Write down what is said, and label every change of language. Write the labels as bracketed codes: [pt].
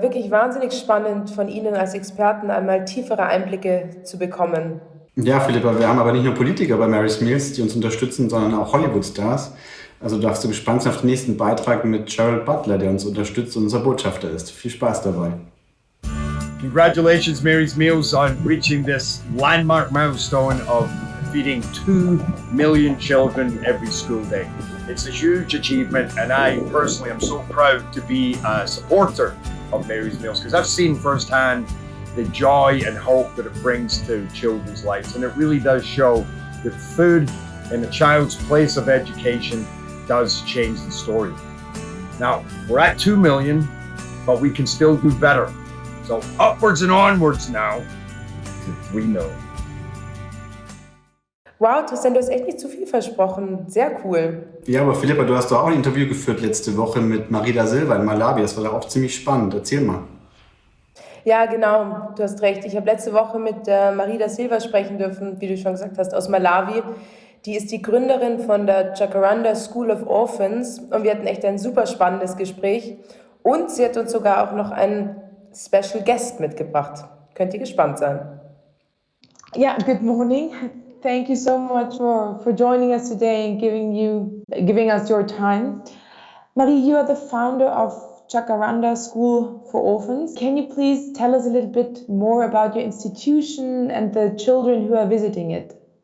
[de] Wirklich wahnsinnig spannend, von Ihnen als Experten einmal tiefere Einblicke zu bekommen. Ja, Philippa, wir haben aber nicht nur Politiker bei Mary's Meals, die uns unterstützen, sondern auch Hollywood-Stars. Also darfst du gespannt sein auf den nächsten Beitrag mit Gerard Butler, der uns unterstützt und unser Botschafter ist. Viel Spaß dabei. [en] Congratulations, Mary's Meals, on reaching this landmark milestone of feeding 2 million children every school day. It's a huge achievement, and I personally am so proud to be a supporter of Mary's Meals because I've seen firsthand the joy and hope that it brings to children's lives, and it really does show that food in a child's place of education does change the story. Now, we're at 2 million, but we can still do better. So upwards and onwards now to 3 million. [de] Wow, Tristan, du hast echt nicht zu viel versprochen. Sehr cool. Ja, aber Philippa, du hast doch auch ein Interview geführt letzte Woche mit Silva in Malawi. Das war doch auch ziemlich spannend. Erzähl mal. Ja, genau. Du hast recht. Ich habe letzte Woche mit Silva sprechen dürfen, wie du schon gesagt hast, aus Malawi. Die ist die Gründerin von der Jacaranda School of Orphans. Und wir hatten echt ein super spannendes Gespräch. Und sie hat uns sogar auch noch einen Special Guest mitgebracht. Könnt ihr gespannt sein. [en] Yeah, good morning. Thank you so much for joining us today and giving us your time. Marie, you are the founder of Jacaranda School for Orphans. Can you please tell us a little bit more about your institution and the children who are visiting it?